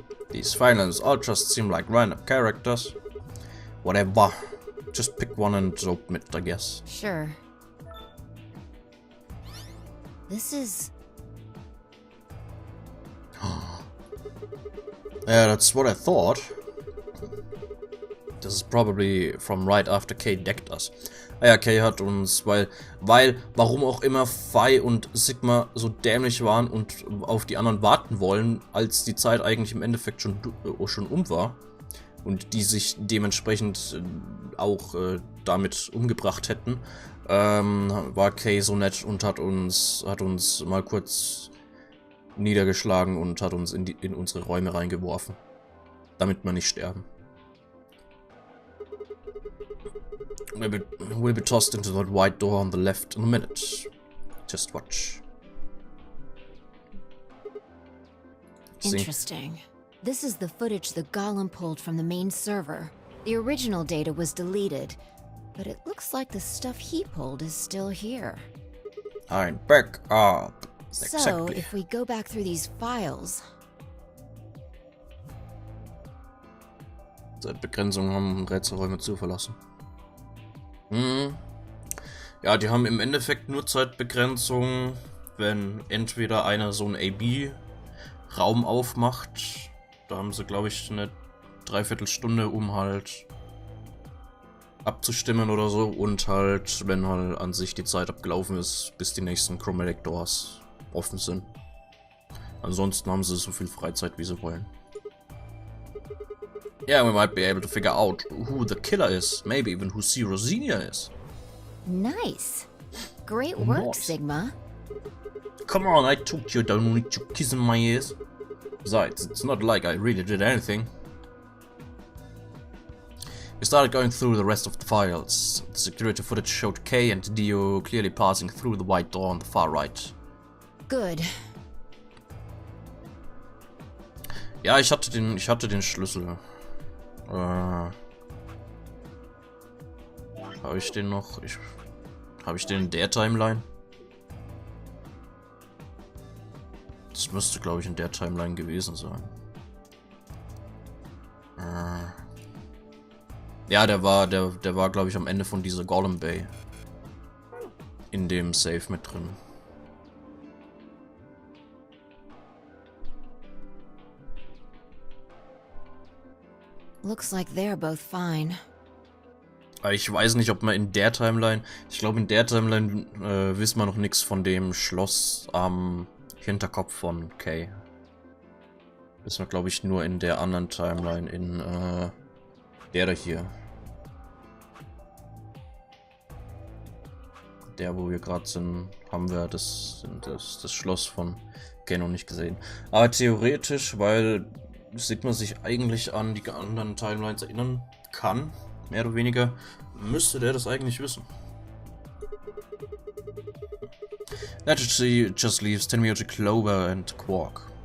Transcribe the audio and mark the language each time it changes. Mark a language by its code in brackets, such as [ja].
[en] These finance ultras seem like random characters. Whatever. Just pick one and open it, I guess. Sure. This is... Yeah, that's what I thought. [de] Das ist [en] probably from right after Kay decked us. [de] Ah ja, Kay hat uns, weil, warum auch immer Phi und Sigma so dämlich waren und auf die anderen warten wollen, als die Zeit eigentlich im Endeffekt schon um war. Und die sich dementsprechend auch damit umgebracht hätten, war Kay so nett und hat uns mal kurz niedergeschlagen und hat uns in unsere Räume reingeworfen. Damit wir nicht sterben. [en] We'll be tossed into that white door on the left in a minute. Just watch. interesting. This is the footage the Golem pulled from the main server. The original data was deleted, but it looks like the stuff he pulled is still here. I'm back up. So, Exactly. if we go back through these files... [de] Seit Begrenzung haben Rätselräume zu verlassen. Ja, die haben im Endeffekt nur Zeitbegrenzung, wenn entweder einer so einen AB-Raum aufmacht. Da haben sie, glaube ich, eine Dreiviertelstunde, um halt abzustimmen oder so. Und halt, wenn halt an sich die Zeit abgelaufen ist, bis die nächsten Chromatic Doors offen sind. Ansonsten haben sie so viel Freizeit, wie sie wollen. [en] Yeah, we might be able to figure out who the killer is. Maybe even who C. Rosinia is. Nice. Great work, Nice. Sigma. Come on, I told you, don't need you kissing my ears. Besides, it's not like I really did anything. We started going through the rest of the files. The security footage showed Kay and Dio clearly passing through the white door on the far right. Good. [de] Ja, ich hatte den Schlüssel. Habe ich den noch? Habe ich den in der Timeline? Das müsste, glaube ich, in der Timeline gewesen sein. Ja, der war, glaube ich, am Ende von dieser Golem Bay. In dem Safe mit drin. [en] Looks like they're both fine. [de] Aber ich weiß nicht, ob man in der Timeline... Ich glaube, in der Timeline wissen wir noch nichts von dem Schloss am Hinterkopf von Kay. Wissen wir, glaube ich, nur in der anderen Timeline, in der da hier. Der, wo wir gerade sind, haben wir das Schloss von Kay noch nicht gesehen. Aber theoretisch, weil Sigma sich eigentlich an die anderen Timelines erinnern kann, mehr oder weniger, müsste der das eigentlich wissen. [en] That just leaves Tenmyoji, Clover and Quark.